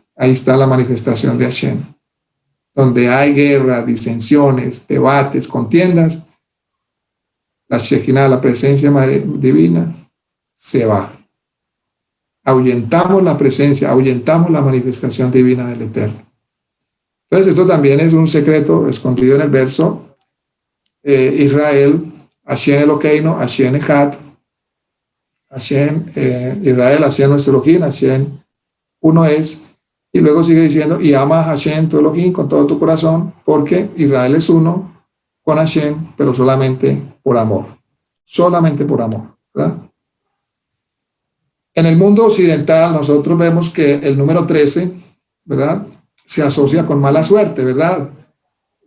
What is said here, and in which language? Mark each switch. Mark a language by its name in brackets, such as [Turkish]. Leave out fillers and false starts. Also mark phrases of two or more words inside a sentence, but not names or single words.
[Spanish] Ahí está la manifestación de Hashem. Donde hay guerra, disensiones, debates, contiendas, la Shekinah, la presencia divina, se va. Ahuyentamos la presencia, ahuyentamos la manifestación divina del Eterno. Entonces, esto también es un secreto escondido en el verso. Israel, [Hebrew] השם אלוקינו, השם אחד, [Spanish] Hashem, Israel, Hashem nuestro Elohim, Hashem uno es, y luego sigue diciendo, y ama a Hashem tu Elohim con todo tu corazón, porque Israel es uno con Hashem, pero solamente por amor, ¿verdad? En el mundo occidental nosotros vemos que el número 13, ¿verdad?, se asocia con mala suerte, ¿verdad?